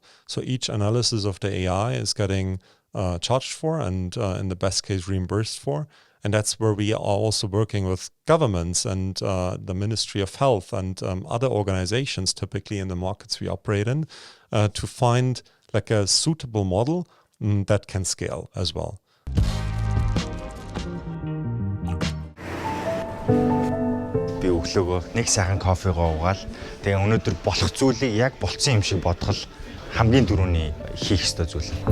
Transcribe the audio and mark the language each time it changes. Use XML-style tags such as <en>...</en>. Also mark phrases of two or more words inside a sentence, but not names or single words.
<en>So each analysis of the AI is getting charged for and in the best case reimbursed for. And that's where we are also working with governments and the Ministry of Health and other organizations, typically in the markets we operate in, to find like a suitable model that can scale as well.</en> <mn>Би өглөөгөө нэг сайхан кофегоо уугаал тэгээ өнөөдөр болох зүйлийг яг болцсон юм шиг бодгол хамгийн түрүүний хийх ёстой зүйл.</mn>